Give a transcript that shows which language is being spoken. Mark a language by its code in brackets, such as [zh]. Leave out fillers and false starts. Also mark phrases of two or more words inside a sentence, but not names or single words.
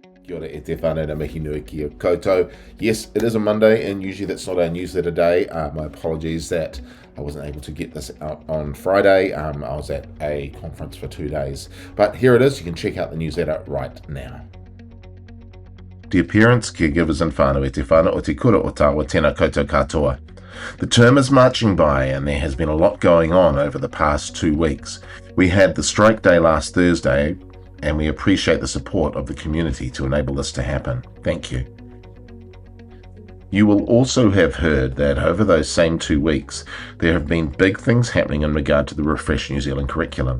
[mi] Kia ora e te whānau na mihi nui ki a koutou. [en] Yes, it is a Monday, and usually that's not our newsletter day. My apologies that I wasn't able to get this out on Friday. I was at a conference for 2 days. But here it is. You can check out the newsletter right now. Dear parents, caregivers and whānau [mi] e te whānau o te kura o tāua tēnā koutou katoa. [en] The term is marching by, and there has been a lot going on over the past 2 weeks. We had the strike day last Thursday, and we appreciate the support of the community to enable this to happen. Thank you. You will also have heard that over those same 2 weeks, there have been big things happening in regard to the Refresh New Zealand curriculum.